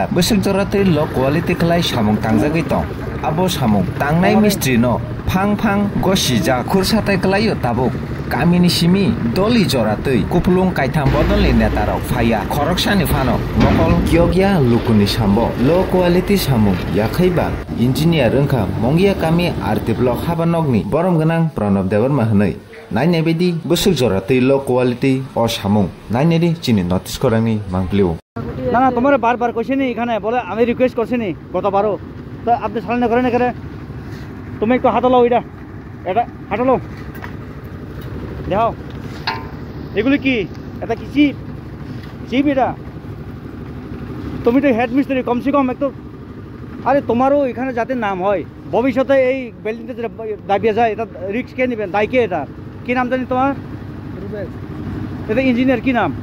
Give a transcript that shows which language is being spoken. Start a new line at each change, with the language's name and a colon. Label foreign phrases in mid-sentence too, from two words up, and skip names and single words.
Bodo: बोसोर जरातै
English: low quality
Bodo: खलाय सामुं तांजागै दं आबो सामुं तांनाय मिस्ट्रि न फां फां गसिजा खुरसाताय खलायो ताबुक गामिनि सिमी दलि जरातै कुपलुं कायथाम बदलनि नेताराव फाया खरकसानि फानो मकल गियोगिया लुकुनि सामबो
English: low quality
Bodo: सामु याखैबा इन्जिनियार ओंखा मंगिया कामि आरति ब्लक हाबानगनि बरम गोनां प्रणब देवर्मा हनै नायनाय बायदि बोसोर जरातै
English: low quality
Bodo: अ सामु नायनायनि चिनि नटिस करांनि मांप्लिउ
Bangla: না না তোমার বারবার কইছিনি এখানে বলে আমি রিকোয়েস্ট করছিনি গতবারও তো আপনি সামনে করেন না করে তুমি একটু হাঁটালো এটা হাঁটালো দেখো এগুলি কি এটা কি চিপ এটা তুমি তো হেড মিস্ত্রি
Hindi: कम से कम
Bangla: একটু আরে তোমারও এখানে যাতে নাম হয় ভবিষ্যতে এই বিল্ডিংটা যেটা দাবিয়ে যায় এটা রিস্ক কে নেবেন দায় কে এটা কি নাম জানি তোমার এটা ইঞ্জিনিয়ার কি নাম